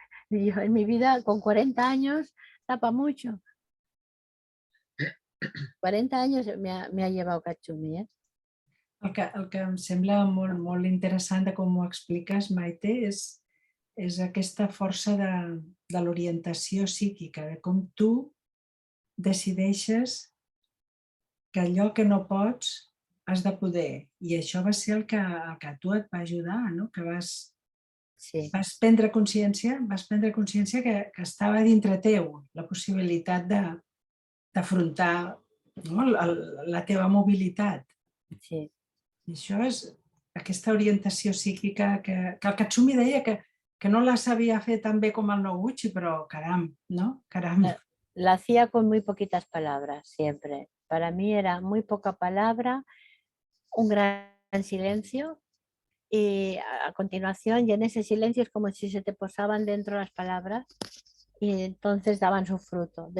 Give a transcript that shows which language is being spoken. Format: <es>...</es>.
<es>Yo en mi vida con 40 años tapa mucho. 40 años me ha llevado Cachumi, ¿eh?</es> <ca>El que em sembla molt interessant de com ho expliques, Maite, és aquesta força de l'orientació psíquica, de com tu decideixes que allò que no pots has de poder. I això va ser el que a tu et va ajudar, no? Que vas prendre consciència que estava dintre teu la possibilitat d'afrontar, no? la teva mobilitat. Sí. I això és aquesta orientació psíquica que el Katsumi deia que no la sabia fer tan bé com el Noguchi, però caram, ¿no? Caram.</ca> <es>La hacía con muy poquitas palabras, siempre. Para mí era muy poca palabra, un gran silencio y a continuación, y en ese silencio es como si se te posaban dentro las palabras y entonces daban su fruto.</es>